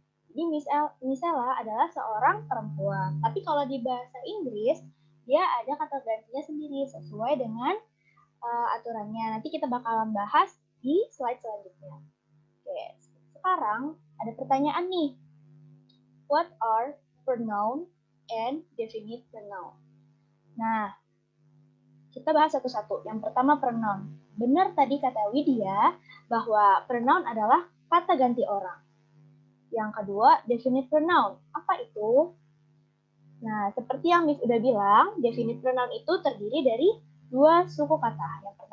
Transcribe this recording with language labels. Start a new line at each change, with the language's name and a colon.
Indonesian: Jadi Miss Sela adalah seorang perempuan. Tapi kalau di bahasa Inggris, dia ada kata gantinya sendiri sesuai dengan aturannya. Nanti kita bakalan bahas di slide selanjutnya. Oke, sekarang ada pertanyaan nih.
English: What are pronoun and definite pronoun?
Indonesian: Nah, kita bahas satu-satu. Yang pertama pronoun. Benar tadi kata Widya bahwa pronoun adalah kata ganti orang. Yang kedua, definite pronoun. Apa itu? Nah, seperti yang Miss udah bilang, definite pronoun itu terdiri dari dua suku kata.